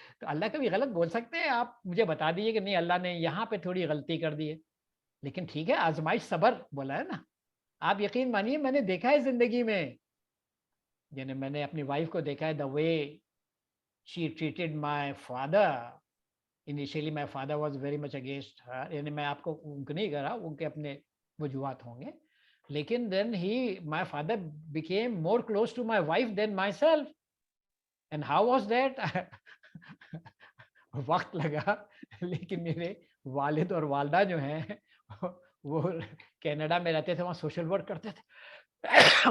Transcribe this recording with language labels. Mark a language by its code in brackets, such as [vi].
[ur] تو اللہ کبھی غلط بول سکتے ہیں؟ آپ مجھے بتا دیجیے کہ نہیں اللہ نے یہاں پہ تھوڑی غلطی کر دی ہے. لیکن ٹھیک ہے, آزمائش صبر بولا ہے نا. آپ یقین مانیے, میں نے دیکھا ہے زندگی میں, یعنی میں نے اپنی وائف کو دیکھا ہے, [en] The way she treated my father. Initially my father was very much against her. [ur] یعنی میں آپ کو ان کو نہیں کہہ رہا, ان کے اپنے وجوہات ہوں گے, لیکن [en] then my father became more close to my wife than myself. And how was that? [ur] وقت لگا, لیکن میرے والد اور والدہ جو ہیں وہ کینیڈا میں رہتے تھے, وہاں سوشل ورک کرتے تھے.